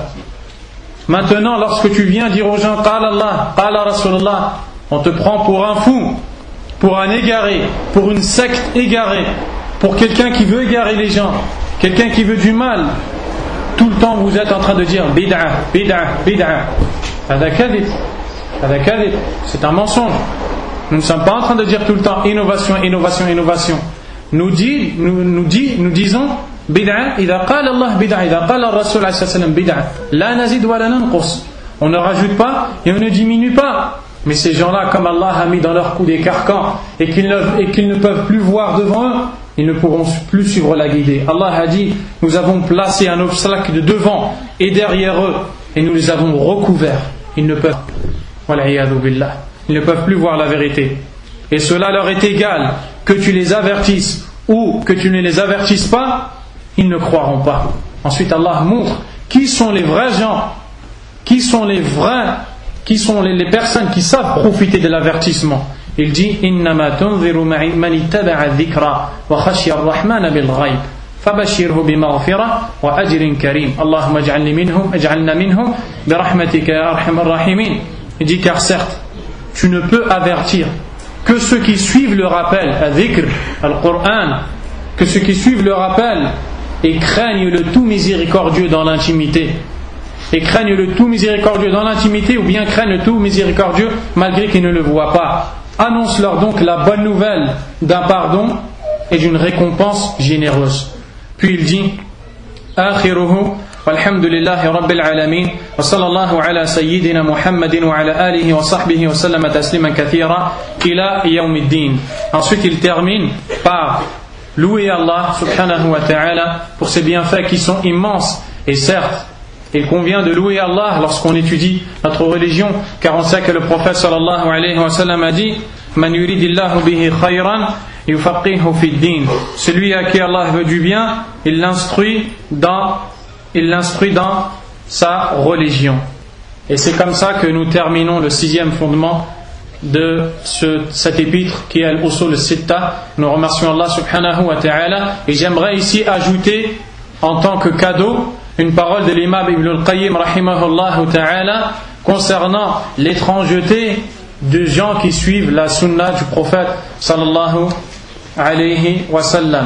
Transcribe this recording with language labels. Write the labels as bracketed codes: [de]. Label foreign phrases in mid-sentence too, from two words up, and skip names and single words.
[fr] Maintenant, lorsque tu viens dire aux gens [ar] قال الله، قال رسول الله, [fr] on te prend pour un fou, pour un égaré, pour une secte égarée, pour quelqu'un qui veut égarer les gens, quelqu'un qui veut du mal. Tout le temps vous êtes en train de dire [ar] بدعة، بدعة، بدعة. هذا كذب. هذا كذب. [fr] C'est un mensonge. Nous ne sommes pas en train de dire tout le temps innovation, innovation, innovation. Nous disons [ar] بدعة، إذا قال الله بدعة، إذا قال الرسول عليه السلام بدعة. لا نزيد ولا ننقص. [fr] On ne rajoute pas et on ne diminue pas. Mais ces gens-là, comme Allah a mis dans leur cou des carcans et qu'ils ne peuvent plus voir devant eux, ils ne pourront plus suivre la guidée. Allah a dit, nous avons placé un obstacle de devant et derrière eux et nous les avons recouverts. Ils ne peuvent plus voir la vérité. Et cela leur est égal que tu les avertisses ou que tu ne les avertisses pas, ils ne croiront pas. Ensuite Allah montre qui sont les vrais gens, qui sont les personnes qui savent profiter de l'avertissement. Il dit [ar] إنما تنذر من اتبع الذكر وخشي الرحمن بالغيب فبشره بمغفرة وأجر كريم. اللهم اجعلنا منهم برحمتك يا أرحم الراحمين. [fr] Il dit car certes tu ne peux avertir que ceux qui suivent le rappel, al-dhikr, al-Qur'an, que ceux qui suivent le rappel et craignent le tout miséricordieux dans l'intimité. Et craignent le tout miséricordieux dans l'intimité ou bien craignent le tout miséricordieux malgré qu'ils ne le voient pas. Annonce-leur donc la bonne nouvelle d'un pardon et d'une récompense généreuse. Puis il dit [ar] آخره والحمد لله رب العالمين وصلى الله على سيدنا محمد وعلى آله وصحبه وسلم تسليما كثيرا إلى يوم الدين. [fr] Ensuite il termine par louer Allah [ar] سبحانه وتعالى [fr] pour ses bienfaits qui sont immenses. Et certes, il convient de louer Allah lorsqu'on étudie notre religion, car on sait que le prophète [ar] صلى الله عليه وسلم [fr] a dit [ar] من يرد الله به خيرا يفقهه في الدين. [fr] Celui à qui Allah veut du bien, il l'instruit dans sa religion. Et c'est comme ça que nous terminons le 6e fondement de cet épître qui est Al-Usul Sitta. Nous remercions Allah [ar] سبحانه وتعالى. [fr] Et j'aimerais ici ajouter en tant que cadeau une parole de l'imam Ibn al-Qayyim [ar] رحمه الله تعالى [fr] concernant l'étrangeté de gens qui suivent la sunna du prophète [ar] صلى الله عليه وسلم.